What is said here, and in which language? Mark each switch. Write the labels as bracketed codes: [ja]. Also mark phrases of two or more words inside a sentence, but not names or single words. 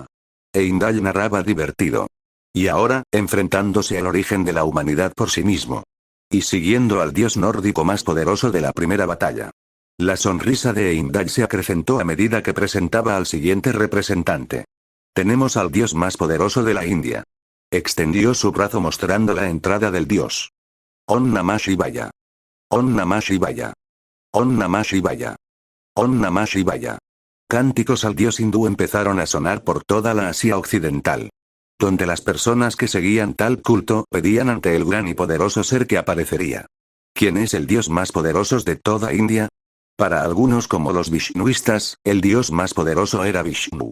[es] Heimdall narraba divertido. Y ahora, enfrentándose al origen de la humanidad por sí mismo. Y siguiendo al dios nórdico más poderoso de la primera batalla. La sonrisa de Heimdall se acrecentó a medida que presentaba al siguiente representante. Tenemos al dios más poderoso de la India. Extendió su brazo mostrando la entrada del dios. [sa] Om Namah Shivaya. Om Namah Shivaya. Om Namah Shivaya. Om Namah Shivaya. [es] Cánticos al dios hindú empezaron a sonar por toda la Asia occidental. Donde las personas que seguían tal culto pedían ante el gran y poderoso ser que aparecería. ¿Quién es el dios más poderoso de toda India? Para algunos como los vishnuistas, el dios más poderoso era Vishnu.